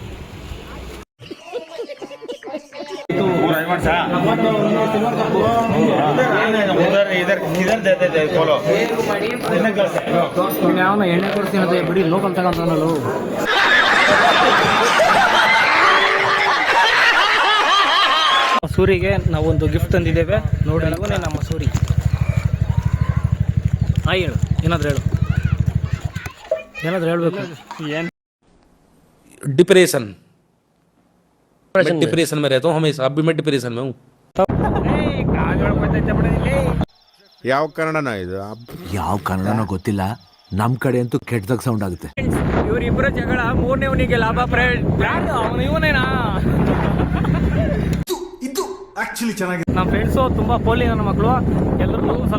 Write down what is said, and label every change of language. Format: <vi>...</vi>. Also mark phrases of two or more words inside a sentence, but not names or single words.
<kn>ಯಾವನ ಎಣ್ಣೆ ಕೊಡ್ತೀನಿ ಅಂತ ಬಿಡಿ, ಲೋಕಲ್ ತಗೊಂತಾನಲ್ಲ. ಸೂರಿಗೆ ನಾವೊಂದು ಗಿಫ್ಟ್ ತಂದಿದ್ದೇವೆ ನೋಡಿ. ಇವನೇ ನಮ್ಮ ಸೂರಿ. ಹೇಳು, ಏನಾದರೂ ಹೇಳ್ಬೇಕು. ಏನು</kn> <hi>डिप्रेशन डिप्रेशन में रहता हूँ हमेशा. अब भी मैं डिप्रेशन में हूँ.</hi> <kn>ಯಾವ ಕನ್ನಡನ ಇದು? ಯಾವ ಕನ್ನಡನೋ ಗೊತ್ತಿಲ್ಲ, ನಮ್ ಕಡೆ ಅಂತೂ ಕೆಟ್ಟದಾಗ ಸೌಂಡ್ ಆಗುತ್ತೆ. ಇವರಿಬ್ಬರ ಜಗಳ ಮೂರನೇವನಿಗೆ ಲಾಭ. ಅವನು ಇವನೇನಾ? ನಮ್ಮ ಫ್ರೆಂಡ್ಸು ತುಂಬಾ ಪೋಲಿ ನನ್ನ ಮಕ್ಕಳು ಎಲ್ಲರೂ ಸ್ವಲ್ಪ.</kn>